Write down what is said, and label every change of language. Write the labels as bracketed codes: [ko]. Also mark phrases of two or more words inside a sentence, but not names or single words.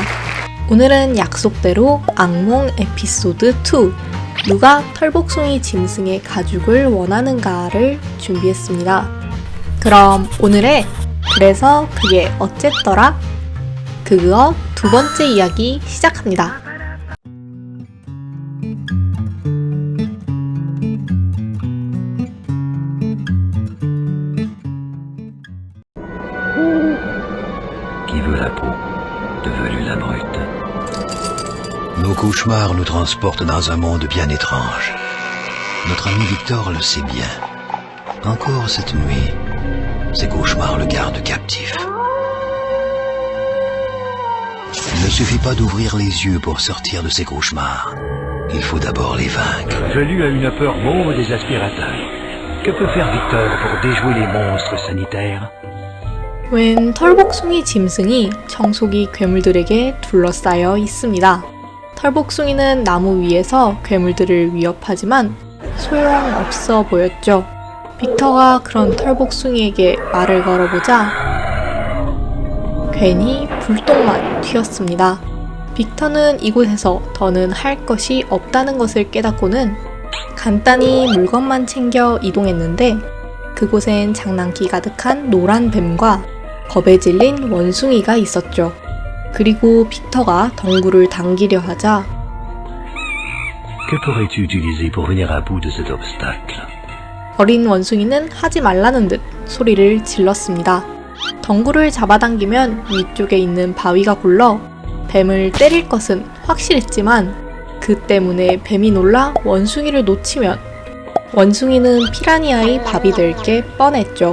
[ko] 오늘은 약속대로 악몽 에피소드 2, 누가 털복숭이 짐승의 가죽을 원하는가를 준비했습니다. 그럼 오늘의 그래서 그게 어쨌더라? 그거 두 번째 이야기 시작합니다. [fr] Qui veut la peau, devenue la brute. Nos cauchemars nous transportent dans un monde bien étrange. Notre ami Victor le sait bien. Encore cette nuit, ses cauchemars le gardent captif. Il ne suffit pas d'ouvrir les yeux pour sortir de ses cauchemars. Il faut d'abord les vaincre. Velu a une peur mauve des aspirateurs. Que peut faire Victor pour déjouer les monstres sanitaires? [ko] 웬 털복숭이 짐승이 청소기 괴물들에게 둘러싸여 있습니다. 털복숭이는 나무 위에서 괴물들을 위협하지만 소용없어 보였죠. 빅터가 그런 털복숭이에게 말을 걸어보자 괜히 불똥만 튀었습니다. 빅터는 이곳에서 더는 할 것이 없다는 것을 깨닫고는 간단히 물건만 챙겨 이동했는데 그곳엔 장난기 가득한 노란 뱀과 겁에 질린 원숭이가 있었죠. 그리고 빅터가 덩굴을 당기려 하자 [fr] Que pourrais-tu utiliser pour venir à bout de cet obstacle? [ko] 어린 원숭이는 하지 말라는 듯 소리를 질렀습니다. 덩굴을 잡아당기면 위쪽에 있는 바위가 굴러 뱀을 때릴 것은 확실했지만 그 때문에 뱀이 놀라 원숭이를 놓치면 원숭이는 피라니아의 밥이 될 게 뻔했죠.